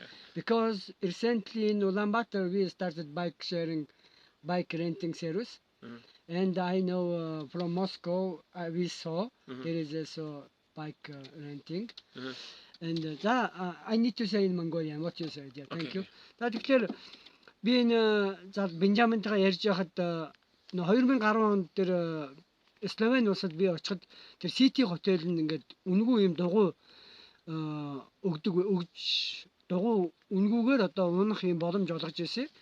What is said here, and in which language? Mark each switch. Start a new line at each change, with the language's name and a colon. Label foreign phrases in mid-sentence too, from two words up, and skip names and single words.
English: Because recently in Ulaanbaatar we started bike renting service. And I know from Moscow we saw there is also bike renting. And I need to say in Mongolian what you said. Yeah, thank you.
Mongolian: Тэгэхээр би энэ за Бенжаминтайгаа ярьж байхад 2010 онд тэр Словени улсад би очиход тэр City хотел нь ингээд үнгүй юм дугуй өгж дугуй үнгүүгээр одоо унах юм боломж олгож ирсэн.